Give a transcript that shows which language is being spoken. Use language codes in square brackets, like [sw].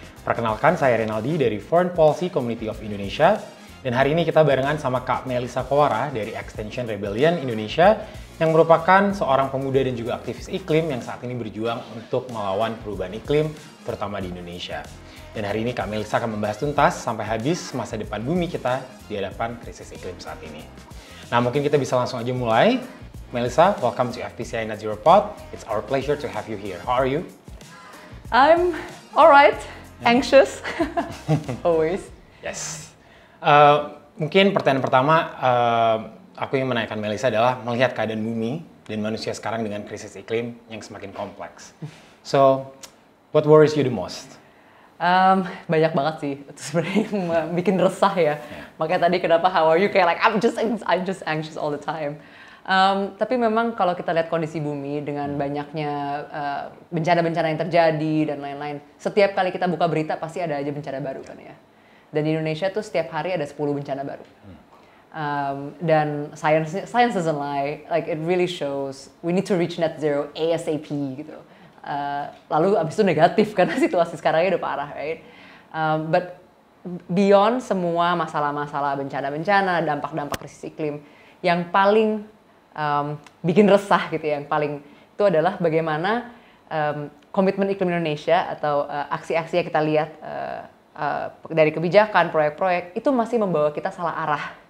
[id] Perkenalkan, saya Renaldi dari Foreign Policy Community of Indonesia, dan hari ini kita barengan sama Kak Melissa Kowara dari Extinction Rebellion Indonesia, yang merupakan seorang pemuda dan juga aktivis iklim yang saat ini berjuang untuk melawan perubahan iklim, terutama di Indonesia. Dan hari ini Kak Melissa akan membahas tuntas sampai habis masa depan bumi kita di hadapan krisis iklim saat ini. Nah, mungkin kita bisa langsung aja mulai. Melissa, [en] welcome to FPCI Net Zero Pod. It's our pleasure to have you here. How are you? I'm alright, anxious, always. Yes. [id] Mungkin pertanyaan pertama, aku yang menanyakan Melissa adalah melihat keadaan bumi dan manusia sekarang dengan krisis iklim yang semakin kompleks. [en] So, what worries you the most? [id] Banyak banget sih, itu sebenarnya bikin resah ya. Makanya tadi kenapa [en] how are you [id] kayak [en] like I'm just anxious all the time. [id] Tapi memang kalau kita lihat kondisi bumi dengan banyaknya bencana-bencana yang terjadi dan lain-lain, setiap kali kita buka berita pasti ada aja bencana baru kan ya. Dan di Indonesia tuh setiap hari ada 10 bencana baru. [en] Dan science doesn't lie, like it really shows we need to reach net zero ASAP gitu. [id] Lalu abis itu negatif karena situasi sekarangnya udah parah, [en] right? But beyond [id] semua masalah-masalah bencana-bencana, dampak-dampak krisis iklim, yang paling bikin resah gitu ya, yang paling itu adalah bagaimana komitmen iklim Indonesia atau aksi-aksi yang kita lihat dari kebijakan, proyek-proyek itu masih membawa kita salah arah.